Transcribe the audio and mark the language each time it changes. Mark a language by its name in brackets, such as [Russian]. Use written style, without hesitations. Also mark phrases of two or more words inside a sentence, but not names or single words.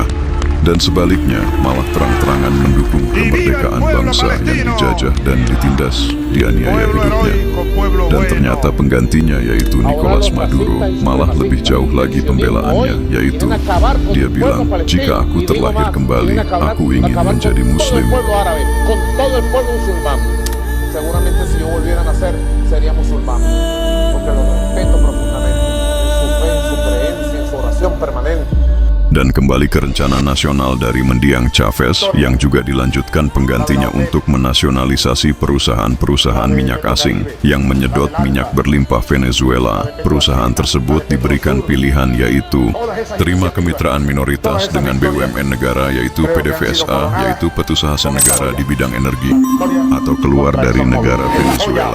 [Indonesian] Dan sebaliknya, malah terang-terangan mendukung kemerdekaan bangsa yang dijajah dan ditindas, dianiaya hidupnya. Dan ternyata penggantinya, yaitu Nicolas Maduro, malah lebih jauh lagi pembelaannya, yaitu dia bilang, jika aku terlahir kembali, aku ingin menjadi Muslim. [Spanish] Seguramente si yo volviera a nacer sería musulmán, porque lo respeto profundamente en su fe, en su creencia, en su oración permanente. [Indonesian] Dan kembali ke rencana nasional dari mendiang Chavez yang juga dilanjutkan penggantinya untuk menasionalisasi perusahaan-perusahaan minyak asing yang menyedot minyak berlimpah Venezuela. Perusahaan tersebut diberikan pilihan, yaitu terima kemitraan minoritas dengan BUMN negara, yaitu PDVSA, yaitu perusahaan negara di bidang energi, atau keluar dari negara Venezuela.